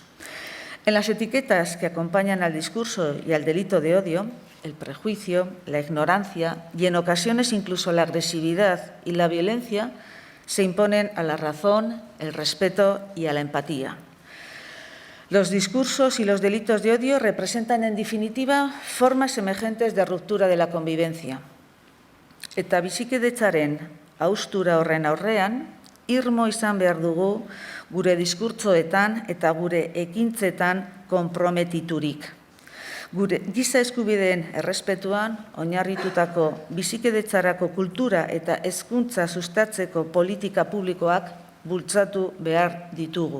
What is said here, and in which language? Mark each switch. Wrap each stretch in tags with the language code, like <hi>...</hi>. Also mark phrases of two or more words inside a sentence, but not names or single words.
<es>En las etiquetas que acompañan al discurso y al delito de odio, el prejuicio, la ignorancia y, en ocasiones, incluso la agresividad y la violencia se imponen a la razón, el respeto y a la empatía. Los discursos y los delitos de odio representan, en definitiva, formas emergentes de ruptura de la convivencia.</es> <eu>Eta bizikidetzaren haustura horren aurrean, irmo izan behar dugu gure diskurtsoetan eta gure ekintzetan konprometiturik. Gure giza eskubideen errespetuan oinarritutako bizikidetzarako kultura eta hezkuntza sustatzeko politika publikoak bultzatu behar ditugu.</eu>